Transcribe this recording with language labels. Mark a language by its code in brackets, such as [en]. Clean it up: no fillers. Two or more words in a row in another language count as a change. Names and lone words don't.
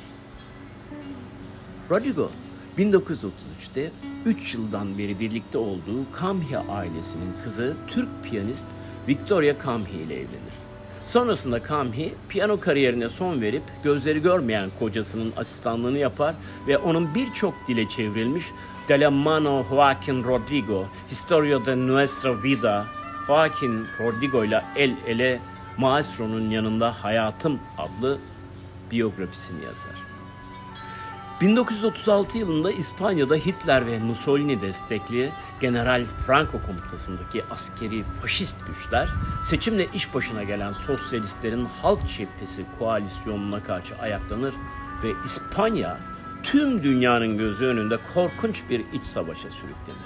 [tr] Rodrigo 1933'te 3 yıldan beri birlikte olduğu Camhi ailesinin kızı Türk piyanist Victoria Camhi ile evlenir. Sonrasında Camhi piyano kariyerine son verip gözleri görmeyen kocasının asistanlığını yapar ve onun birçok dile çevrilmiş De la mano Joaquín Rodrigo, Historia de nuestra vida, Joaquín Rodrigo ile el ele Maestro'nun yanında Hayatım adlı biyografisini yazar. 1936 yılında İspanya'da Hitler ve Mussolini destekli General Franco komutasındaki askeri faşist güçler seçimle iş başına gelen sosyalistlerin Halk Cephesi koalisyonuna karşı ayaklanır ve İspanya tüm dünyanın gözü önünde korkunç bir iç savaşa sürüklenir.